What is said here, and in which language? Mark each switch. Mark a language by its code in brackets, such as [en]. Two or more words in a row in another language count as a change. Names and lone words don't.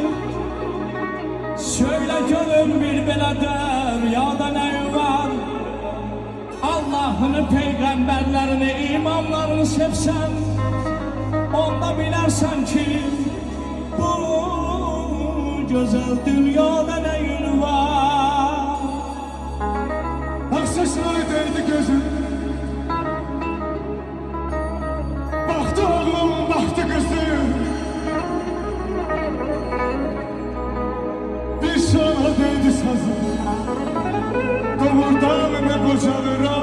[az] Söylə görüm bir belə dəryada nə var? Allah'ını, peyğəmbərlərini, imamlarını sevsən, onda bilərsən ki bu gözəl dünyada nə var? [tr] Aksesine değdi gözüm, baktı oğlum, baktı kızım. Bir şana değdi sazım, doğurdan ne kocalır.